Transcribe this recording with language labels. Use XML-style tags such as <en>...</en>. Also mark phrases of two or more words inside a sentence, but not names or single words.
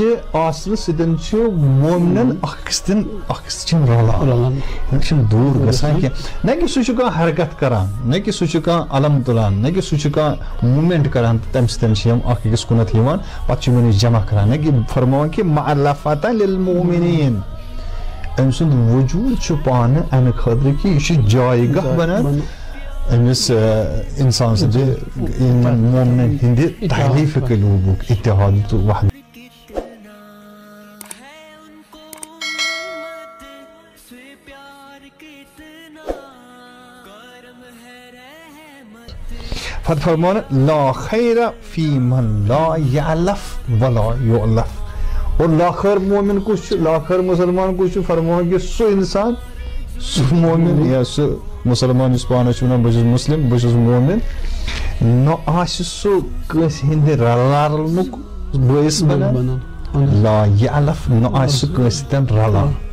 <ks>آسنہٕ سۭتۍ چھُ مومنن اکھ أکِس سۭتۍ چھِ رلان یِم چھِنہٕ دوٗر گژھان کینٛہہ نہ کہِ سُہ چھُ کانٛہہ حرکت کران نہ کہِ سُہ چھُ کانٛہہ علم تُلان نہ کہِ سُہ چھُ کانٛہہ موٗمینٹ کران تہٕ تمہِ سۭتۍ چھِ یِم اکھ أکِس کُنتھ یِوان پتہٕ چھِ یِمن جمع کران نہ کہِ فرماوان کہِ</ks> <ar>مَعَلَفَةً لِلمُؤمِنِیٖن</ar> <ks>أمۍ سُنٛد وجوٗد چھُ پانہٕ امہِ خٲطرٕ کہِ یہِ چھُ جایہِ گاہ بنان أمِس اِنسان سٕنٛدِ یِمن مومنن ہٕنٛدِ تعلیٖفِ قلوٗبُک اتحاد تہٕ وحدت پتہٕ فرماوان</ks> <ar>لا خیر فی من لا یعلف ولا یؤلف اور لاخر مومن</ar> <ks>کس لاخر مسلمان کس فرماوان کہ سُہ انسان سُہ مومن یا سُہ مسلمان یُس پانس چھُ ونان بہٕ چھُس مسلم بہٕ چھُس مومن نہ آسہِ سُہ کٲنٛسہِ ہٕنٛدِ رلنُک بٲعث بنان</ks> <ar>لا یعلف</ar> <ks>نہ آسہِ سُہ کٲنٛسہِ سۭتۍ رلان</ks>